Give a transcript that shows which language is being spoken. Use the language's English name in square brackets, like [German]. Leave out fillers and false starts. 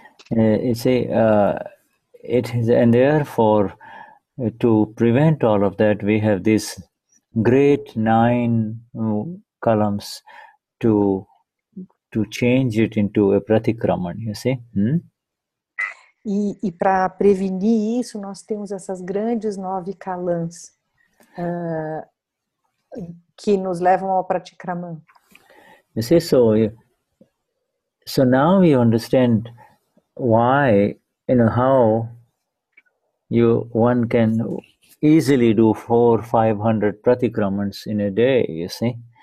[English] You see, it is, and therefore, to prevent all of that, we have these great 9 columns to change it into a pratikraman, you see. [Portuguese] E para prevenir isso, nós temos essas grandes 9 kalans que nos levam ao pratikraman. [English] You see, so now you understand why, how one can easily do 400-500 pratikramans in a day, you see.